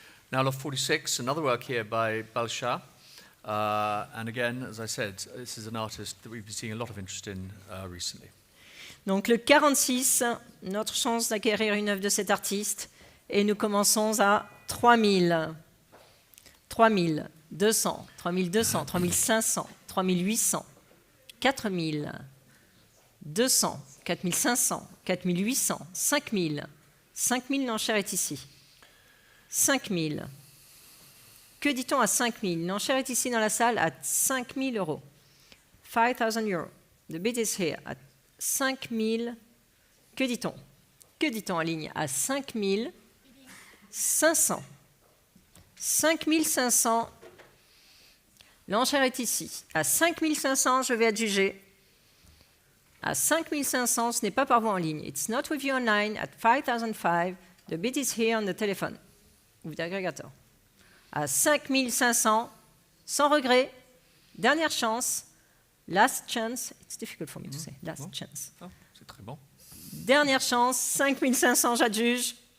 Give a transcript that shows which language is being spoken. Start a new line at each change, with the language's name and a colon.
English: Now lot 46, another work here by Balsha. And again, as I said, this is an artist that we've been seeing a lot of interest in recently.
French: Donc le 46, notre chance d'acquérir une œuvre de cet artiste. Et nous commençons à 3000. 3200, 3200, 3500, 3800, 4000, 200, 4500, 4800, 5000. 5000, l'enchère est ici. 5000. Que dit-on à 5000? L'enchère est ici dans la salle à 5000 euros.
English: 5,000 euros. The bid is here.
French: À 5000. Que dit-on? Que dit-on en ligne? À 5500. 5500. L'enchère est ici. À 5500, je vais adjuger. À 5500, ce n'est pas par vous en ligne.
English: It's not with you online at 5005. The bid is here on the telephone.
French: Ou d'agrégateur. À 5500, sans regret, dernière chance,
English: last chance. It's difficult for me to say, last chance.
French: Oh, c'est très bon. Dernière chance, 5500, j'adjuge.